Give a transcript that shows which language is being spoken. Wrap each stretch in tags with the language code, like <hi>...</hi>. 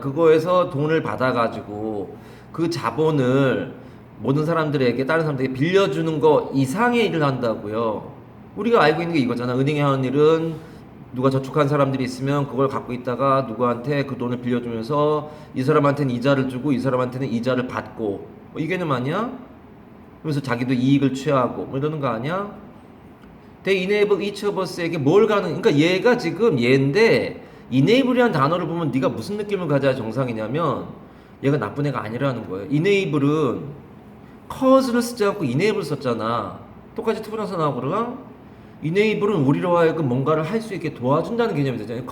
<ko>그거에서 돈을 받아가지고 그 자본을 모든 사람들에게 다른 사람들에게 빌려주는 거 이상의 일을 한다고요. 우리가 알고 있는 게 이거잖아. 은행에 하는 일은 누가 저축한 사람들이 있으면 그걸 갖고 있다가 누구한테 그 돈을 빌려주면서 이 사람한테는 이자를 주고 이 사람한테는 이자를 받고 뭐 이 개념 아니야? 그래서 자기도 이익을 취하고 뭐 이러는 거 아니야?</ko> <en>They enable each of us에게</en> <ko>뭘 가능? 그러니까 얘가 지금 얘인데 enable이라는 단어를 보면 네가 무슨 느낌을 가져야 정상이냐면 얘가 나쁜 애가 아니라는 거예요. enable은 cause를 쓰지 않고 enable 썼잖아. 똑같이 투부정사 나오거든. enable은 우리로 하여금 뭔가를 할 수 있게 도와준다는 개념이 되잖아요.</ko>